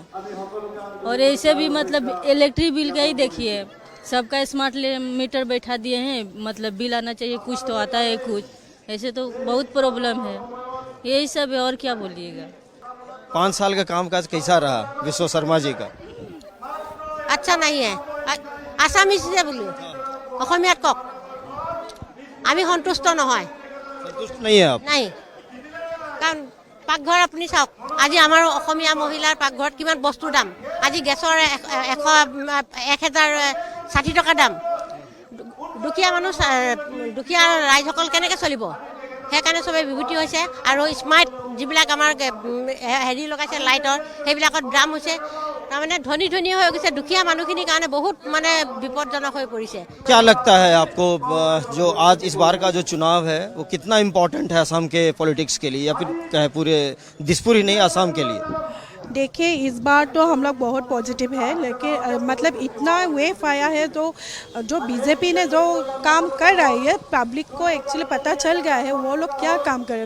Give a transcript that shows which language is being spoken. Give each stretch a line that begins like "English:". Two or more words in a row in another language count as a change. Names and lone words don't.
Hindi: और ऐसे भी मतलब इलेक्ट्रिक बिल का ही देखिए, सबका
English: smart meter
Hindi: बैठा दिए हैं, मतलब बिल आना चाहिए, कुछ तो आता है कुछ, ऐसे तो बहुत प्रॉब्लम है। यही सब है और क्या बोलिएगा। 5 साल का कामकाज कैसा रहा विश्व शर्मा जी का? अच्छा नहीं है।
Assamese: आसामीज যে বোলো অসমীয়াত কক আমি সন্তুষ্ট নহয়।
Hindi: संतुष्ट नहीं है आप?
Assamese: নাই, কাৰণ পাকঘৰ আপুনি চাওক, আজি আমাৰ অসমীয়া মহিলাৰ পাকঘৰত কিমান বস্তুৰ দাম। আজি গেছৰ 1060 টকা দাম। দুখীয়া মানুহ, দুখীয়া ৰাইজসকল কেনেকৈ চলিব? সেইকাৰণে চবেই বিভূতি হৈছে। আৰু স্মাৰ্ট যিবিলাক আমাৰ হেৰি লগাইছে লাইটৰ, সেইবিলাকৰ দাম হৈছে তাৰমানে ধনী ধনী হৈ গৈছে, দুখীয়া মানুহখিনিৰ কাৰণে বহুত মানে বিপদজনক হৈ পৰিছে।
Hindi: क्या लगता है आपको जो आज इस बार का जो चुनाव है वो कितना इम्पोर्टेंट है असम के पॉलिटिक्स के लिए या फिर कहे पूरे दिसपुर ही नहीं असम के लिए? देखिए इस बार तो हम लोग बहुत पॉजिटिव है, लेकिन मतलब इतना वेव आया है तो जो बीजेपी ने जो काम कर रही है पब्लिक को एक्चुअली पता चल गया है वो लोग क्या काम कर रहे हैं।